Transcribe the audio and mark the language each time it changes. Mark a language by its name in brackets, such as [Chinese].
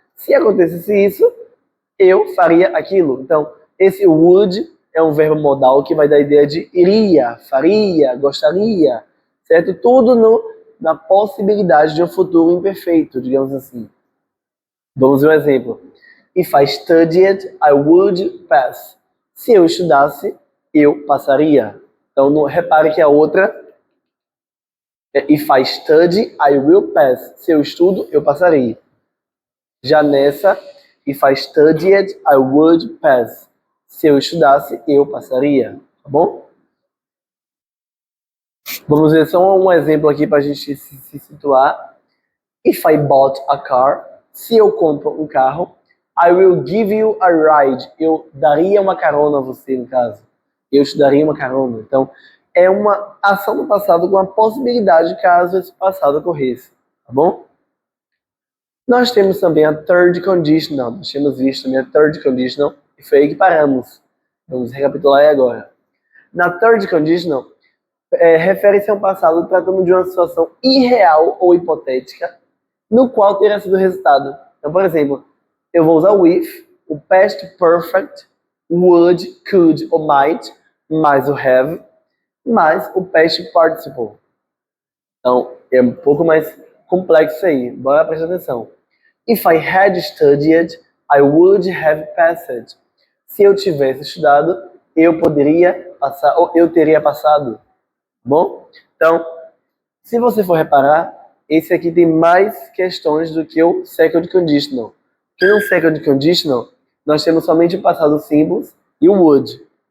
[Portuguese] Se acontecesse isso, eu faria aquilo. Então, esse would é um verbo modal que vai dar a ideia de iria, faria, gostaria, certo? Tudo na possibilidade de um futuro imperfeito, digamos assim. Vamos ver um exemplo. [English] If I studied, I would pass. [Portuguese] Se eu estudasse, eu passaria. Então, repare que a outra é [English] if I study, I will pass. [Portuguese] Se eu estudo, eu passarei. Já nessa, [English] if I studied, I would pass. [Portuguese] Se eu estudasse, eu passaria. Tá bom? Vamos ver só um exemplo aqui para a gente se situar. [English] If I bought a car, [Portuguese] se eu compro um carro, [English] I will give you a ride. [Portuguese] Eu daria uma carona a você, no caso. Eu te daria uma carona. Então, é uma ação do passado com a possibilidade caso esse passado ocorresse. Tá bom? Nós temos também a third conditional. Nós tínhamos visto também a third conditional e foi aí que paramos. Vamos recapitular aí agora. Na third conditional, refere-se a um passado tratando de uma situação irreal ou hipotética no qual teria sido o resultado. Então, por exemplo, eu vou usar o if, o past perfect, would, could ou might, mais o have, mais o past participle. Então, é um pouco mais complexo aí. Bora prestar atenção. [English] If I had studied, I would have passed. [Portuguese] Se eu tivesse estudado, eu poderia passar, ou eu teria passado. Bom? Então, se você for reparar, esse aqui tem mais questões do que o second conditional. Porque no second conditional, nós temos somente o passado simples e o would.